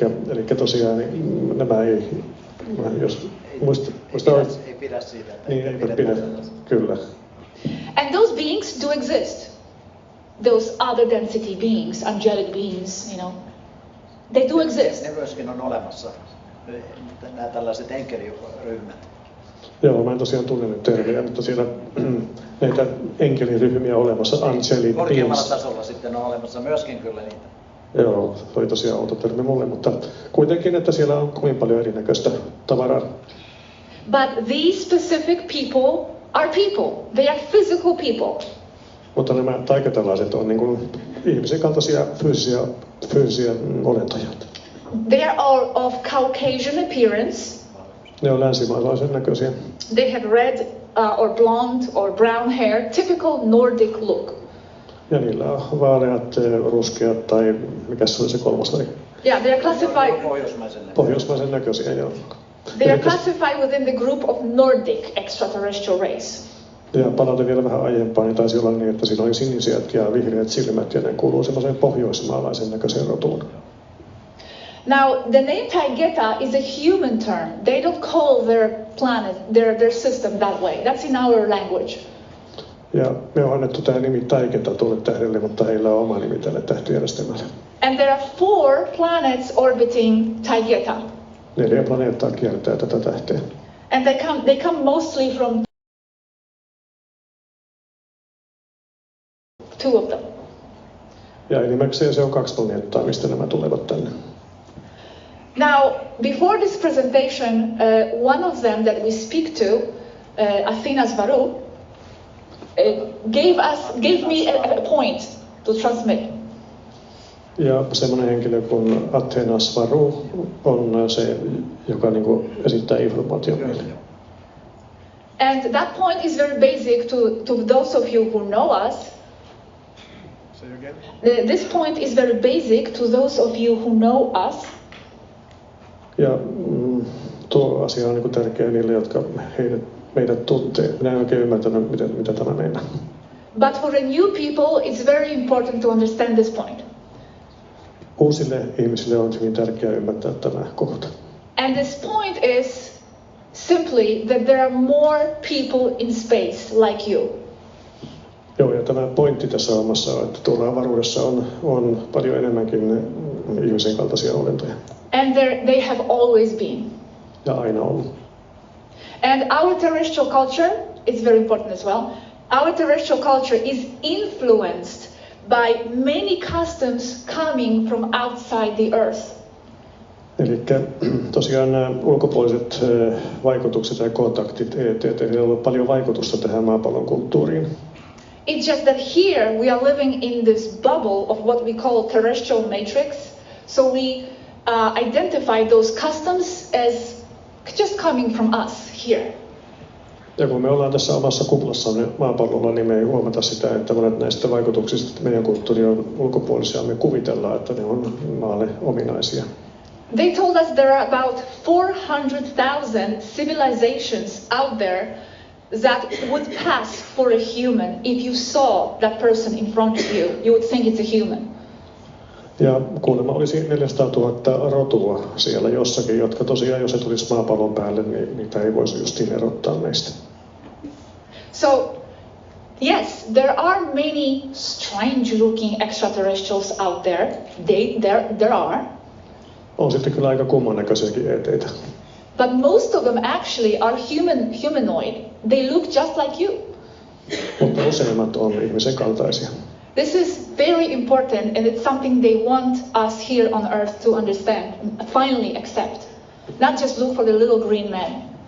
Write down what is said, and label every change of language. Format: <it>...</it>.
<fi>Eli tosiaan niin nämä ei, jos ei pidä siitä. Niin, eipä pidä, kyllä.</fi> <en>And those beings do exist. Those other density beings, angelic beings, they do exist.</en> <fi>Ne myöskin on olemassa, nämä tällaiset enkeliryhmät. Joo, mä en tosiaan tunne nyt termiä, mutta siellä näitä enkeliryhmiä olemassa, angelic korkeammalla tasolla sitten on olemassa myöskin kyllä niitä. Joo, se oli tosiaan outo termi mulle, mutta kuitenkin, että siellä on kovin paljon erinäköistä tavaraa.</fi> <en>But these specific people are people. They are physical people.</en> <fi>Mutta nämä taigetalaiset on niin kuin ihmisen kaltaisia fyysisiä olentoja.</fi> <en>They are all of Caucasian appearance.</en> <fi>Ne on länsimaalaisen näköisiä.</fi> <en>They have red or blonde or brown hair, typical Nordic look.</en> <fi>Ja niillä on vaaleat, ruskeat tai mikä se oli se kolmas väri?</fi> <en>Yeah, they are classified.</en> <fi>Pohjoismaisen näköisiä, joo.</fi> <en>They are classified within the group of Nordic extraterrestrial race.</en> <fi>Ja palaute vielä vähän aiempaan, niin taisi olla niin, että siinä oli sinisiät ja vihreät silmät ja ne kuuluu semmoiseen pohjoismaalaisen näköiseen rotuun.</fi> <en>Now, the name Taygeta is a human term. They don't call their planet, their system that way. That's in our language.</en> <fi>Ja me on annettu tämä nimi Taygeta tuolle tähdelle, mutta heillä on oma nimi tälle tähtijärjestelmälle.</fi> <en>And there are 4 planets orbiting Taygeta.</en> <fi>4 planeettaa kiertää tätä tähteä.</fi> <en>And they come mostly from two of them.</en> <fi>Ja enimmäkseen se on 2 planeettaa, mistä nämä tulevat tänne.</fi> <en>Now, before this presentation, one of them that we speak to, Athena's Varu, gave me a point to transmit.</en> <fi>Ja semmoinen henkilö kuin Athenas Varu on se, joka niinku esittää informaation meille.</fi> <en>And that point is very basic to those of you who know us. Say again. This point is very basic to those of you who know us.</en> <fi>Ja tuo asia on niinku tärkeä niille, jotka meidät tuntee. Minä en oikein ymmärtänyt, mitä tämä meinaa.</fi> <en>But for the new people, it's very important to understand this point.</en> <fi>Uusille ihmisille on hyvin tärkeää ymmärtää tämä kohta.</fi> <en>And this point is simply that there are more people in space like you.</en> <fi>Joo, ja tämä pointti tässä omassa on, että tuolla avaruudessa on paljon enemmänkin ihmisen kaltaisia olentoja.</fi> <en>And they have always been.</en> <fi>Ja aina ollut.</fi> <en>And our terrestrial culture is very important as well. Our terrestrial culture is influenced by many customs coming from outside the earth.</en> <fi>Eli tosiaan nämä ulkopuoliset vaikutukset ja kontaktit, niillä on ollut paljon vaikutusta tähän maapallon kulttuuriin.</fi> <en>It's just that here we are living in this bubble of what we call terrestrial matrix. So we identify those customs as just coming from us here.</en> <fi>Ja kun me ollaan tässä omassa kuplassamme maapallolla, niin me ei huomata sitä, että monet näistä vaikutuksista meidän kulttuuri on ulkopuolisia. Me kuvitellaan, että ne on maalle ominaisia.</fi> <en>They told us there are about 400,000 civilizations out there that would pass for a human. If you saw that person in front of you, you would think it's a human.</en> <fi>Ja kuulemma olisi 400 000 rotua siellä jossakin, jotka tosiaan, jos se tulisi maapallon päälle, niin niitä ei voisi justiin erottaa meistä.</fi> <en>So, yes, there are many strange-looking extraterrestrials out there. There are.</en> <fi>On sitten kyllä aika kumman näköisiäkin eteitä.</fi> <en>But most of them actually are humanoid. They look just like you.</en> <fi>Mutta useimmat on ihmisen kaltaisia.</fi> <en>This is very important, and it's something they want us here on Earth to understand, finally accept. Not just look for the little green man.</en>